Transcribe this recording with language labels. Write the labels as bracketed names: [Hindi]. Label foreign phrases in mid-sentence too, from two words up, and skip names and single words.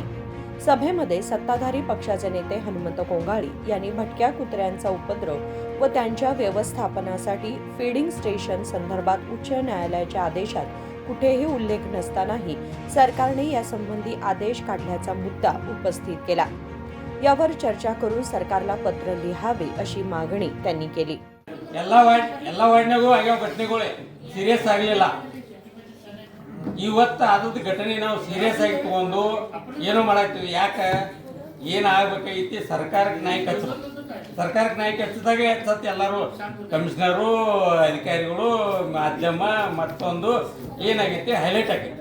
[Marathi] सभेमध्ये सत्ताधारी पक्षाचे नेते हनुमंत कोंगाळी यांनी भटक्या कुत्र्यांचा उपद्रव व त्यांच्या व्यवस्थापनासाठी फीडिंग स्टेशन संदर्भात उच्च न्यायालयाच्या आदेशात कुठेही उल्लेख नसतानाही सरकारने यासंबंधी आदेश काढल्याचा मुद्दा उपस्थित केला. यावर चर्चा करून सरकारला पत्र लिहावे अशी मागणी त्यांनी केली. [Kannada] ಎಲ್ಲ ವಾರ್ಡ್ನಾಗೂ ಆಗ್ಯಾವ ಘಟನೆಗಳೇ ಸೀರಿಯಸ್ ಆಗಲಿಲ್ಲ. ಇವತ್ತು ಆದದ್ದು ಘಟನೆ ನಾವು ಸೀರಿಯಸ್ ಆಗಿ ತಗೊಂಡು ಏನೋ ಮಾಡಾಕ್ತೀವಿ. ಯಾಕೆ ಏನಾಗಬೇಕೈತಿ ಸರ್ಕಾರಕ್ಕೆ ನಾಯಕ ಹಚ್ಚಬೇಕು. ಸರ್ಕಾರಕ್ಕೆ ನಾಯಕ ಹಚ್ಚಿದಾಗ ಹಚ್ಚತ್ತೆ ಎಲ್ಲರೂ ಕಮಿಷನರು ಅಧಿಕಾರಿಗಳು ಮಾಧ್ಯಮ ಮತ್ತೊಂದು ಏನಾಗೈತಿ ಹೈಲೈಟ್ ಆಗೈತಿ.